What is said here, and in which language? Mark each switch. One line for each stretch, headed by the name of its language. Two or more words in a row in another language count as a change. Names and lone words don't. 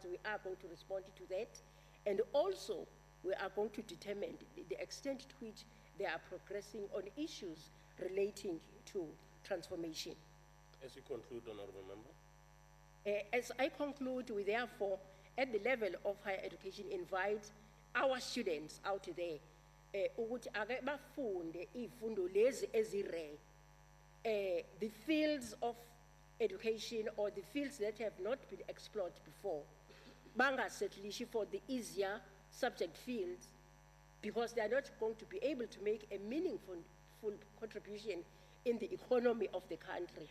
English: We are going to respond to that. And also, we are going to determine the extent to which they are progressing on issues relating to transformation. As you conclude, Honorable Member. As I conclude, we therefore, at the level of higher education, invite our students out there
Zulu: ukuthi ake bafunde izifundo lezi ezirare.
English: The fields of education or the fields that have not been explored before, bangasetlishi for the easier subject fields, because they are not going to be able to make a meaningful contribution in the economy of the country.